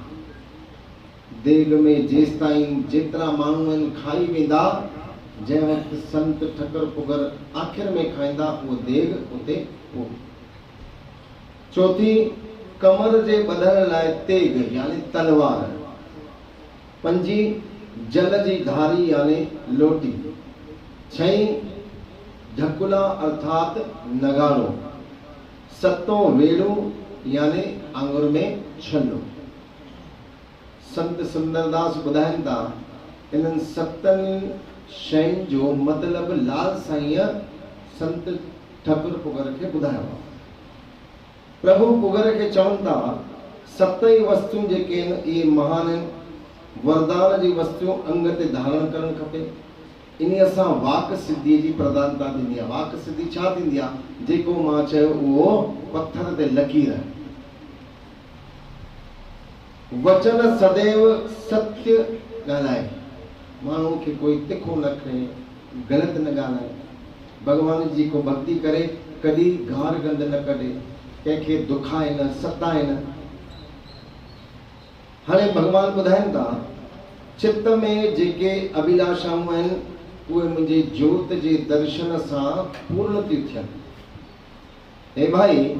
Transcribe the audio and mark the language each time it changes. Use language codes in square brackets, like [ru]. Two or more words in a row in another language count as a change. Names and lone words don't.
[sd] देग में जेसि ताईं जेतिरा माण्हू आहिनि खाई वेंदा, जंहिं वक़्तु संत ठकर पुगर आख़िर में खाईंदा, उहो देग उते हो। चौथी, कमर जे ॿधण लाइ तेग यानी तलवार। पंजी, जल जी धारी यानी लोटी। छहीं, ढकुला अर्थात नगाड़ो। सतों, वेड़ो यानी आंगुर में छल्लो। संत सुंदरदास ॿुधाइनि था, इन्हनि 7 शयुनि जो मतिलबु लाल साईं संत ठकुर पुगर खे ॿुधायो आहे। प्रभु पुगर खे चवनि था, 7 ई वस्तुयूं जेके आहिनि इहे महान आहिनि। वरदान जी वस्तुयूं अंग ते धारण करणु खपे। इन सां वाक सिद्धीअ जी प्रधानता थींदी आहे। वाक सिद्धि छा थींदी आहे? जेको मां चयो उहो पत्थर ते लकीर। वचन सदैव सत्य ॻाल्हाए, माण्हू खे कोई तिखो न करे, ग़लति न ॻाल्हाए। भॻवान जी को भक्ति करे कॾहिं गार गंद न कढे, कंहिंखे दुखाए न, सताए न। हाणे भॻवान ॿुधाइनि था, चित्त में जेके अभिलाषाऊं आहिनि उहे मुंहिंजे ज्योत जे दर्शन सां पूर्ण थी थियनि।